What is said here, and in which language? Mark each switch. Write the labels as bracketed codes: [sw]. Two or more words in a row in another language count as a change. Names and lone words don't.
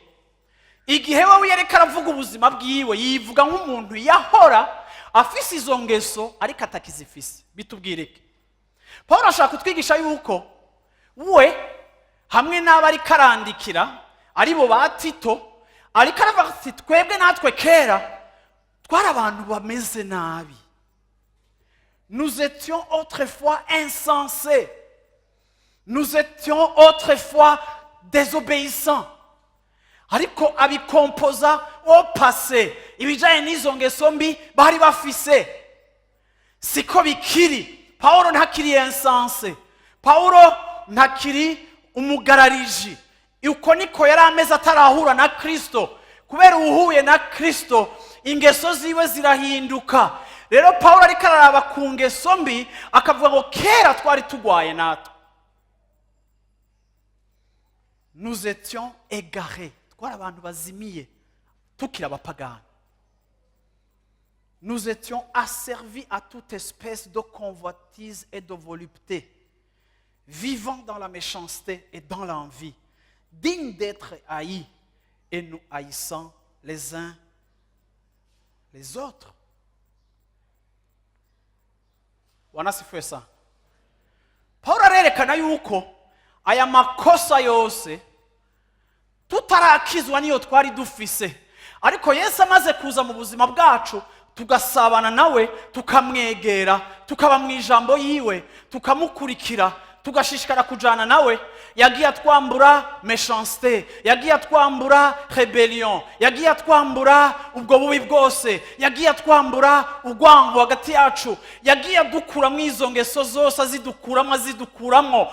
[rn] Igihe wewe yereka aravuga ubuzima bwiwe, yivuga nk'umuntu yahora afise izo ngeso ariko atakizifise. Bitubwireke. Paulo ashaka kutwigisha yuko we hamwe n'abari karandikira ari bo ba Tito, ariko aravuga ati twebwe natwe kera twari abantu bameze nabi. [fr] Nous étions autrefois insensés. Nous étions autrefois désobéissants. [rn] Ariko abikompoza [fr] au passé, [rn] ibijanye n'izo ngeso mbi bari bafise. Siko bikiri. Paulo ntakiri insensé. Paulo ntakiri umugarariji. Uko niko yari ameze atarahura na Kristo. Kubera uhuye na Kristo, ingeso ziwe zirahinduka. Rero Paulo ariko araraba ku ngeso mbi akavuga ngo kera twari tugwaye natwe. [fr] Nous étions égarés. [rn] Twari abantu bazimiye tukira abapagani. [fr] Nous étions asservis à toute espèce de convoitise et de volupté, vivant dans la méchanceté et dans l'envie, dignes d'être haïs et nous haïssant les uns les autres. [sw] Wanasifiwe sana. [rn] Paulo arerekana yuko aya makosa yose tutarakizwa niyo twari dufise, ariko Yesu amaze kuza mu buzima bwacu tugasabana nawe, tukamwegera, tukaba mu ijambo yiwe, tukamukurikira, tugashishikara kujana nawe, yagiye atwambura méchanceté, yagiye atwambura rebellion, yagiye atwambura ubwo bubi bwose, yagiye atwambura urwango hagati yacu, yagiye adukura mu izo ngeso zose, azidukuramo.